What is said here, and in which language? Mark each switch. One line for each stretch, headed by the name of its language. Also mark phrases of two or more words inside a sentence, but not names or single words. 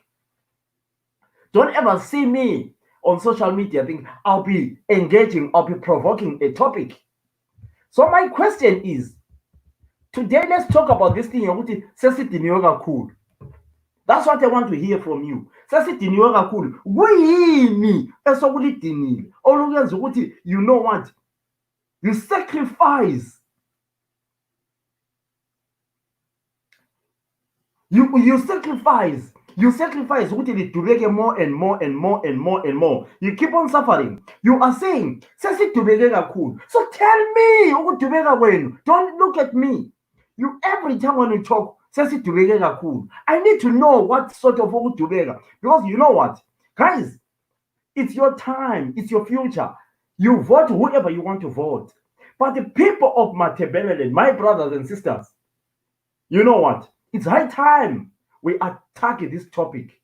English: Don't ever see me on social media think I'll be engaging, I'll be provoking a topic. So my question is, today let's talk about this thing.
North Ndebele: Sesidubeke Kakhulu.
English: That's what I want to hear from you.
North Ndebele: Sesidubeke Kakhulu. Kuyini esokulidinile oluyenza ukuthi
English: you know what? You sacrifice. You sacrifice. You sacrifice
North Ndebele: ukuthi lidubeke
English: more and more and more and more and more. You keep on suffering. You are saying
North Ndebele: sesidubeke kakhulu.
English: So tell me
North Ndebele: ukudubeka kwenu.
English: Don't look at me. You every time when you talk
North Ndebele: sesidubeke kakhulu,
English: I need to know what sort of ukudubeka, because you know what, guys, it's your time, it's your future. You vote whoever you want to vote. But the people of Matebeleland, my brothers and sisters, you know what? It's high time we attack this topic.